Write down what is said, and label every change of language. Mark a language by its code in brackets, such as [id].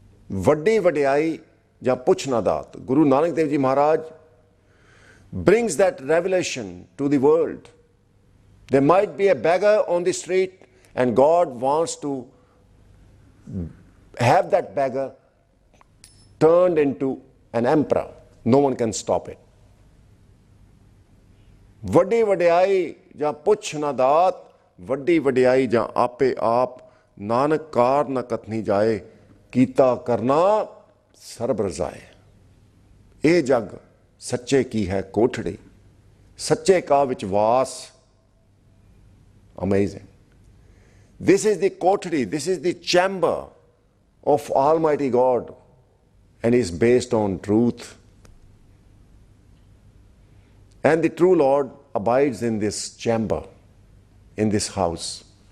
[pa] Vaddi vadiyai ਜਾਂ ਪੁੱਛ ਨਾ ਦਾਤ [en] Guru Nanak Dev Ji Maharaj brings that revelation to the world. There might be a beggar on the street and God wants to have that beggar turned into an emperor. No one can stop it. [pa] ਵੱਡੀ ਵਡਿਆਈ ਜਾਂ ਪੁੱਛ ਨਾ ਦਾਤ ਵੱਡੀ ਵਡਿਆਈ ਜਾਂ ਆਪੇ ਆਪ ਨਾਨਕ ਕਾਰ ਨਾ ਕਥਨੀ ਜਾਏ ਕੀਤਾ ਕਰਨਾ ਸਰਬ ਰਜ਼ਾਏ ਇਹ ਜਗ ਸੱਚੇ ਕੀ ਹੈ ਕੋਠੜੀ ਸੱਚੇ ਕਾ ਵਿੱਚ ਵਾਸ [en] amazing. This is the kothri, this is the chamber of Almighty God and is based on truth. And the true Lord abides in this chamber, in this house.